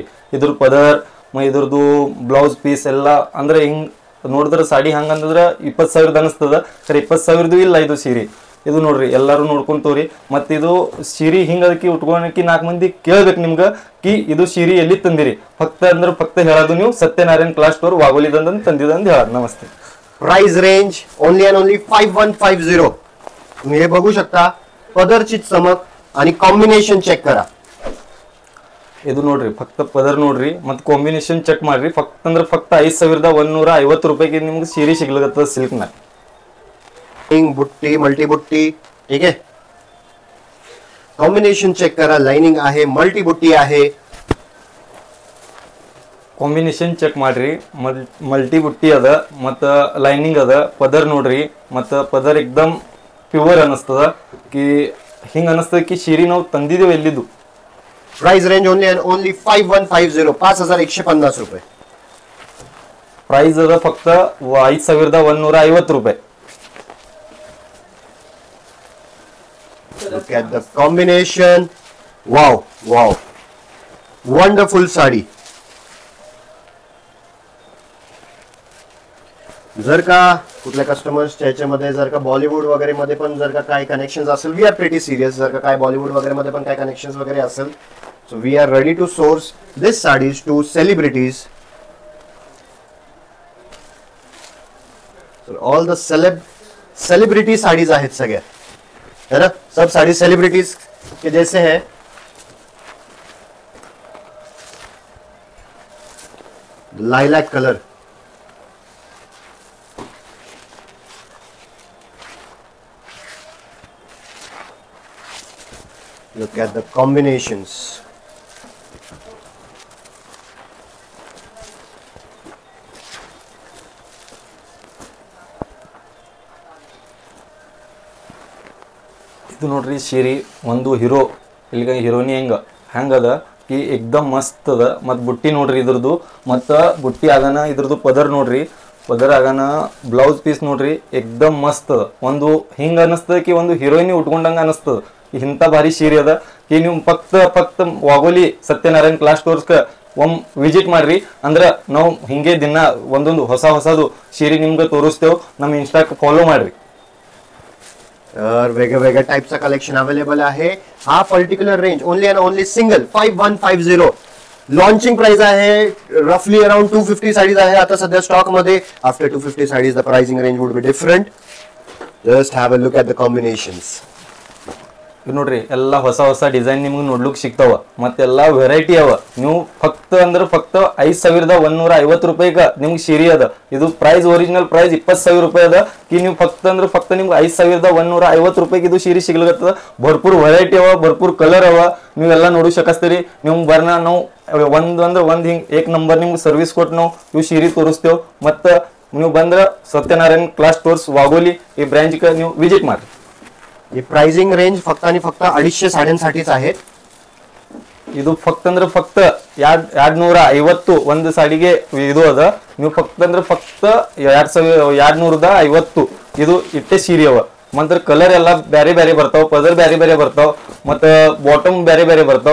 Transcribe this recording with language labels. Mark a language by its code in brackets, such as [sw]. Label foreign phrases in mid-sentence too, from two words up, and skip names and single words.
[kn] ಇದ್ರ ಪದರ್ ಇದ್ರದ್ದು ಬ್ಲೌಸ್ ಪೀಸ್ ಎಲ್ಲ ಅಂದ್ರೆ ಹಿಂಗ್ ನೋಡಿದ್ರೆ ಸಾಡಿ ಹಂಗಂದ್ರೆ 20,000 ಅನಿಸ್ತದ. ಸರಿ 20,000 ಇಲ್ಲ ಇದು ಸೀರೆ. ಇದು ನೋಡ್ರಿ ಎಲ್ಲರೂ ನೋಡ್ಕೊಂತವ್ರಿ. ಮತ್ತೆ ಇದು ಸೀರೆ ಹಿಂಗ ಅದಕ್ಕೆ ಉಟ್ಕೊಳಕ್ಕೆ 4 ಮಂದಿ ಕೇಳ್ಬೇಕು ನಿಮ್ಗೆ ಕಿ ಇದು ಸೀರೆ ಎಲ್ಲಿ ತಂದಿರಿ. ಫಕ್ತ ಅಂದ್ರೆ ಫಕ್ತ ಹೇಳೋದು ನೀವು ಸತ್ಯನಾರಾಯಣ ಕ್ಲಾಸ್ ಸ್ಟೋರ್ ವಾಗೋಲಿದಂದು ತಂದಿದಂದು ಹೇಳೋದು. [mr] ನಮस्ते. [en] price range only and only 5150. [mr] तुम्ही हे बघू शकता. पदरची चमक आणि कॉम्बिनेशन चेक करा. [kn] ಇದು ನೋಡ್ರಿ ಫಕ್ತ ಪದರ್ ನೋಡ್ರಿ ಮತ್ತು [en] combination check [kn] ಮಾಡ್ರಿ. ಫಕ್ತ 5150 ರೂಪಾಯಿಗೆ ನಿಮ್ಗೆ ಸೀರೆ ಸಿಗ್ಲಕತ್ತದ ಸಿಲ್ಕ್ನ. [mr] बुट्टी मल्टी बुट्टी ठीक आहे. [en] combination check [mr] करा. लाइनिंग आहे, मल्टी बुट्टी आहे. [en] combination check [kn] ಮಾಡ್ರಿ. ಮಲ್ಟಿ ಬುಟ್ಟಿ ಅದ ಮತ್ತು ಲೈನಿಂಗ್ ಅದ. ಪದರ್ ನೋಡ್ರಿ ಮತ್ತು ಪದರ್ ಎಕ್ದಮ್ ಪ್ಯೂರ್ ಅನಿಸ್ತದ ಕಿ ಹಿಂಗೆ ಅನಿಸ್ತದ ಕಿ ಸೀರೆ ನಾವು ತಂದಿದ್ದೇವೆ ಎಲ್ಲಿದ್ದು. [en] price range only 5150 5150 रुपये. [kn] ಪ್ರೈಸ್ ಅದ ಫಕ್ತ 5150 ರೂಪಾಯಿ. [en] Look at the combination. Wow, wow. Wonderful साडी. [mr] जर का कुठल्या कस्टमर्स याच्यामध्ये जर का बॉलिवूड वगैरे मध्ये पण जर का काय कनेक्शन्स असेल, [en] we are pretty serious. [mr] जर का काय बॉलिवूड वगैरे मध्ये पण काय कनेक्शन्स वगैरे असेल, [en] so we are ready to source this sarees to celebrities. all the celebrity sarees [mr] आहेत सगळ्या, [hi] है ना. सब साड़ी सेलिब्रिटीज के जैसे है. [en] lilac colour, look at the combinations. [kn] ಇದು ನೋಡ್ರಿ ಸೀರೆ ಒಂದು ಹೀರೋ ಇಲ್ಲಿಗ ಹೀರೋನಿ ಹೆಂಗದ ಕಿ [hi] एकदम मस्त [kn] ಅದ. ಮತ್ತು ಬುಟ್ಟಿ ನೋಡ್ರಿ ಇದ್ರದ್ದು, ಮತ್ತು ಬುಟ್ಟಿ ಆಗನ ಇದ್ರದ್ದು ಪದರ್ ನೋಡ್ರಿ. ಪದರ್ ಆಗನ ಬ್ಲೌಸ್ ಪೀಸ್ ನೋಡ್ರಿ [hi] एकदम मस्त [kn] ಅದ. ಒಂದು ಹಿಂಗೆ ಅನಿಸ್ತದ ಕಿ ಒಂದು ಹೀರೋಯಿನಿ ಉಟ್ಕೊಂಡಂಗೆ ಅನಿಸ್ತದ. ಇಂಥ ಭಾರಿ ಸೀರೆ ಅದ ಕಿ ನೀವು ಫಕ್ತ ವಾಗೋಲಿ ಸತ್ಯನಾರಾಯಣ ಕ್ಲಾಸ್ ಸ್ಟೋರ್ಸ್ಗೆ ವಿಸಿಟ್ ಮಾಡ್ರಿ. ಅಂದ್ರೆ ನಾವು ಹಿಂಗೆ ದಿನ ಒಂದೊಂದು ಹೊಸದು ಸೀರೆ ನಿಮ್ಗೆ ತೋರಿಸ್ತೇವೆ. ನಮ್ಮ ಇನ್ಸ್ಟಾಕ್ಕೆ ಫಾಲೋ ಮಾಡ್ರಿ. [mr] वेगवेगळ्या टाइपचा [en] collection available [mr] आहे. [en] हा particular range only and only single 5150. launching price [mr] आहे [en] roughly around [mr] 250 साडीज आहे आता सध्या स्टॉक मध्ये. [en] after 250 sarees the pricing range would be different. just have a look at the combinations. [kn] ನೋಡ್ರಿ ಎಲ್ಲ ಹೊಸ ಡಿಸೈನ್ ನಿಮ್ಗೆ ನೋಡ್ಲಿಕ್ಕೆ ಸಿಗ್ತಾವ. ಮತ್ತೆಲ್ಲ ವೆರೈಟಿ ಅವ. ನೀವು ಫಕ್ತ 5150 ರೂಪಾಯಿಗೆ ನಿಮ್ಗೆ ಸೀರೆ ಅದ. ಇದು ಪ್ರೈಸ್ [en] original price [kn] 20,000 ರೂಪಾಯಿ ಅದ ಕಿ ನೀವು ಫಕ್ತ ನಿಮ್ಗೆ 5150 ರೂಪಾಯಿಗೆ ಇದು ಸೀರೆ ಸಿಗ್ಲತ್ತದ. ಭರ್ಪೂರ್ ವೆರೈಟಿ ಅವ, ಭರ್ಪೂರ್ ಕಲರ್ ಅವ. ನೀವೆಲ್ಲ ನೋಡಿ ಶಕಸ್ತೀರಿ. ನೀವು ಬರ್ನ ನಾವು ಒಂದ್ ಹಿಂಗ್ [hi] एक नंबर [kn] ನಿಮ್ಗೆ ಸರ್ವಿಸ್ ಕೊಟ್ಟು ನಾವು ಇವು ಸೀರೆ ತೋರಿಸ್ತೇವೆ. ಮತ್ತು ನೀವು ಬಂದ್ರೆ ಸತ್ಯನಾರಾಯಣ ಕ್ಲಾಸ್ ಸ್ಟೋರ್ಸ್ ವಾಗೋಲಿ ಈ ಬ್ರಾಂಚ್ಗೆ ನೀವು ವಿಸಿಟ್ ಮಾಡಿ. [mr] ये [en] pricing range [mr] फक्त आणि फक्त 250 साड्यांसाठीच आहेत. [kn] ಇದು ಫಕ್ತ 250 ಒಂದು ಸಾಡಿಗೆ ಇದು ಅದ. ನೀವು ಫಕ್ತ 2250 ಇದು ಇಟ್ಟೆ ಸೀರೆ ಅವ. ಮಂತ್ರ ಕಲರ್ ಎಲ್ಲ ಬೇರೆ ಬೇರೆ ಬರ್ತಾವ, ಪದರ್ ಬೇರೆ ಬರ್ತಾವ, ಮತ್ತೆ ಬಾಟಮ್ ಬೇರೆ ಬರ್ತಾವ.